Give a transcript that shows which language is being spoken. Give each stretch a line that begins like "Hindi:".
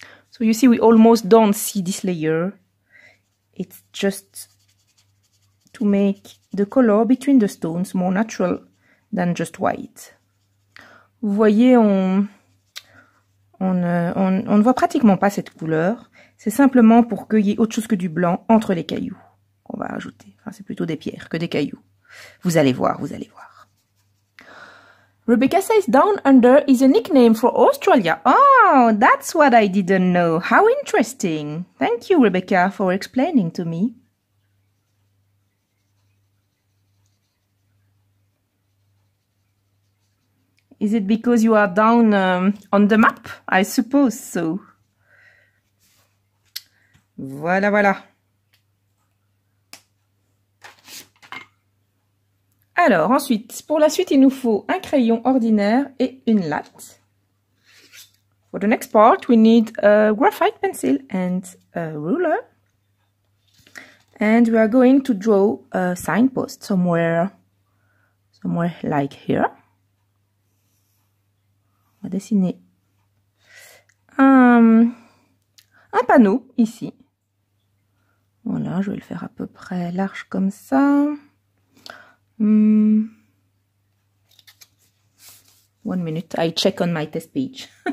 English: So you see, we almost don't see this layer. It's just to make the color between the stones more natural than just white.
French: Vous voyez, on ne voit pratiquement pas cette couleur. C'est simplement pour qu'il y ait autre chose que du blanc entre les cailloux qu'on va ajouter. Enfin, c'est plutôt des pierres que des cailloux. Vous allez voir, vous allez voir.
English: Rebecca says Down Under is a nickname for Australia. Oh, that's what I didn't know. How interesting. Thank you, Rebecca, for explaining to me. Is it because you are down on the map? I suppose so.
French: Voilà, voilà. Alors, ensuite, pour la suite, il nous faut un crayon ordinaire et une latte.
English: For the next part, we need a graphite pencil and a ruler. And we are going to draw a signpost somewhere like here.
French: On va dessiner un panneau ici. Voilà, je vais le faire à peu près large comme ça.
English: 1 minute, I check on my test page.